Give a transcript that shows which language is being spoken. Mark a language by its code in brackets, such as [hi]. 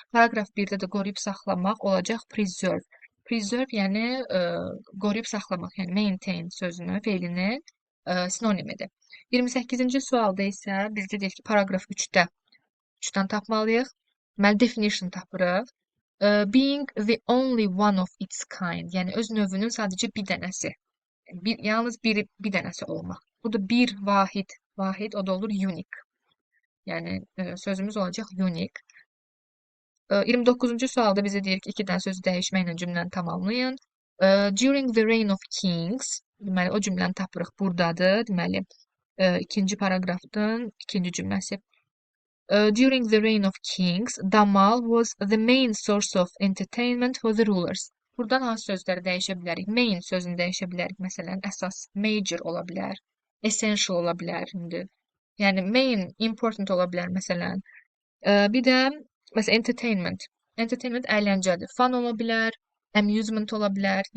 [az] Paragraf 1-də də qoruyub saxlamaq olacaq preserve. Preserve yəni qoruyub saxlamaq, yəni maintain sözünü, feilinin sinonimidir. 28-ci sualda isə bizdə deyir ki, paragraf 3-dən tapmalıyıq. Deməli, definition tapırıq. [en] Being the only one of its kind, [az] yəni öz növünün sadəcə bir dənəsi. Yalnız bir dənəsi olmaq. Bu da bir vahid, o da olur unique. Yəni sözümüz olacaq unique. 29-cu sualda bizə deyir ki, iki dənə sözü dəyişməklə cümləni tamamlayın. [en] During the reign of kings, [az] deməli o cümləni tapırıq buradadır. Deməli ikinci paraqrafın ikinci cümləsi. [en] During the reign of kings, damal was the main source of entertainment for the rulers. [az] Buradan hansı sözləri dəyişə bilərik? Main sözünü dəyişə bilərik. Məsələn, əsas, major ola bilər, essential ola bilər. Yəni, main, important ola bilər, məsələn. Bir də, məsələn, entertainment. Entertainment əyləncədir. Fun ola bilər, amusement ola bilər.